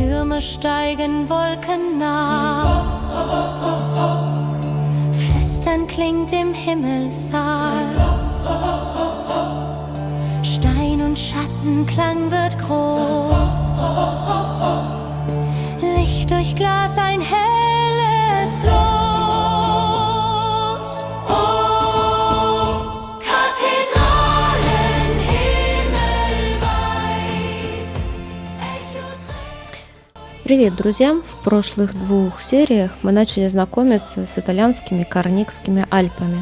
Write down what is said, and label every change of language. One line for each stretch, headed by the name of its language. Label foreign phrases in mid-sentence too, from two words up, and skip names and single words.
German: Stürme steigen Wolken nah. Flüstern klingt im Himmelssaal. Stein und Schattenklang wird groß. Licht durch Glas, ein helles Los.
Russian: Привет, друзья! В прошлых 2 сериях мы начали знакомиться с итальянскими Карникскими Альпами.